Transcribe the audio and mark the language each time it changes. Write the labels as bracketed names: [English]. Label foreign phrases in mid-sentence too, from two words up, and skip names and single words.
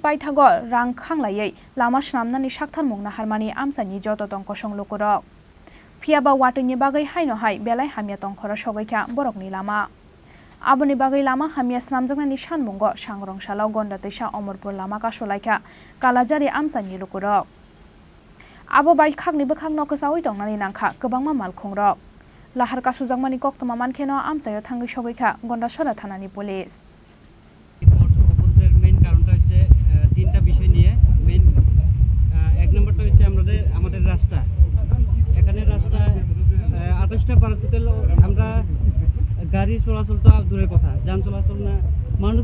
[Kok Borok] paithago rang khanglaiयै lama snamnani sakthanmung naharmani amsani joto tongko songlukurok phiaba watini bagai haino hai belai hamya tongkhora sogaikha borokni lama aboni bagai lama hamya snamjaknani sanmungo sangrongshalo gonda teisa Omorpur lama kasulaikha kalajari amsani lukurok abo bai khakni bkhakno ksawi tongnani nangkha kwbangma malkhungrok lahar kasujangmani koktoma mankheno amsayo thangai sogaikha gonda sora thanani police [Bangla] মেইন কারণটা হচ্ছে তিনটা বিষয় নিয়ে মেইন এক নম্বরটা হচ্ছে আমাদের রাস্তা এখানে রাস্তা 28টা পারা টোটাল আমরা গাড়ি চলাচল তো দূরের কথা যান চলাচল না মানুষ